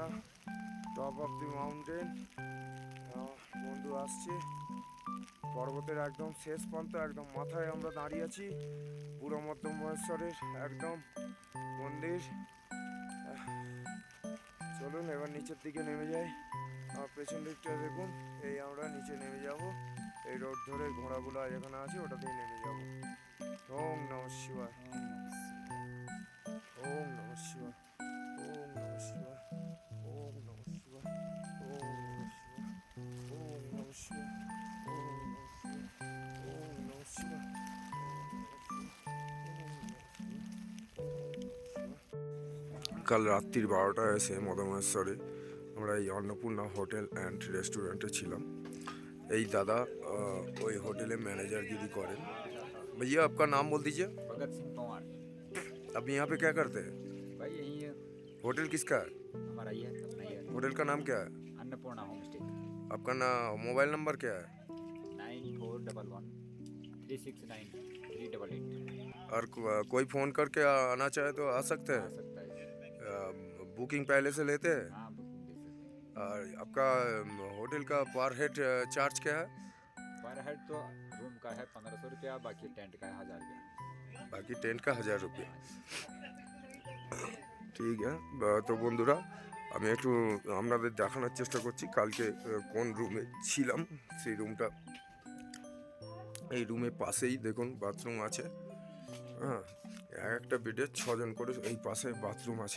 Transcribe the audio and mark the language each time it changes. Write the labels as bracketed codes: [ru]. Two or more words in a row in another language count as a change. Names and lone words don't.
[en] top of the mountain, [bn] বন্ধু আসছে পর্বতের একদম শেষ প্রান্ত, একদম মাথায় আমরা দাঁড়িয়ে আছি। বুড়ো মধ্যমেশ্বরের একদম মন্দির। চলুন এবার নিচের দিকে নেমে যাই। আমার পেছন দিকটা দেখুন, এই আমরা নিচে নেমে যাব। এই রোড ধরে ঘোড়াগুলো যেখানে আছে ওটা দিয়ে নেমে যাব। [sa] ওম নমঃ শিবায়। ওম নমঃ শিবায়। ওম নমঃ শিবায়। ওম নমঃ শিবায়। ওম নমঃ শিবায়। ওম নমঃ শিবায়। ওম নমঃ শিবায়। [bn] কাল রাত্রির 12টায় এসে মদমেশ্বরে আমরা এই অন্নপূর্ণা হোটেল অ্যান্ড রেস্টুরেন্টে ছিলাম। এই দাদা ওই হোটেলে [hi] मैनेजरगिरी करें। भैया आपका नाम बोल दीजिए। भगत सिंह पंवार। आप यहाँ पे क्या करते हैं? भाई यही है, होटल किसका है? हमारा ही है, अपना ही है। होटल का नाम क्या है? अन्नपूर्णा होम स्टे। आपका मोबाइल नंबर क्या है? 9411369388। और कोई फ़ोन करके आना चाहे तो आ सकते आ हैं? सकता है। बुकिंग पहले से लेते हैं? हाँ, बुकिंग दे सकते और आपका होटल का [en] per head charge [hi] क्या है? हैं। [en] per head [hi] तो रूम का है 1500 रुपया, बाकी टेंट का है 1000 रुपया। बाकी टेंट का 1000 रुपया। [bn] ঠিক তো বন্ধুরা, আমি একটু আপনাদের দেখানোর চেষ্টা করছি কালকে কোন রুমে ছিলাম। সেই রুমটা এই রুমের পাশেই দেখুন বাথরুম আছে। হ্যাঁ, এক একটা বেডে 6 জন করে, এই পাশে বাথরুম আছে।